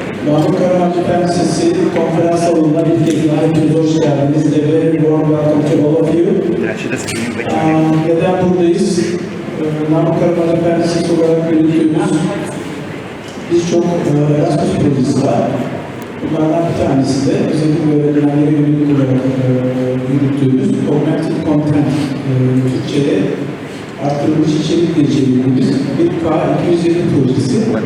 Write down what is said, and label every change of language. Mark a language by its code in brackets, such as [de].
[tr] Manavgat Üniversitesi konferans salonuna bir kez daha hepiniz hoş geldiniz. [en] A very warm welcome to all of you. [tr] Neden buradayız? Manavgat Üniversitesi olarak yürüttüğümüz birçok Erasmus projesi var. Bunlardan bir tanesi de özellikle öğretmenlere yönelik olarak yürüttüğümüz Augmented Content, Türkçe'de arttırılmış içerikle çevirdiğimiz bir K250 projesi.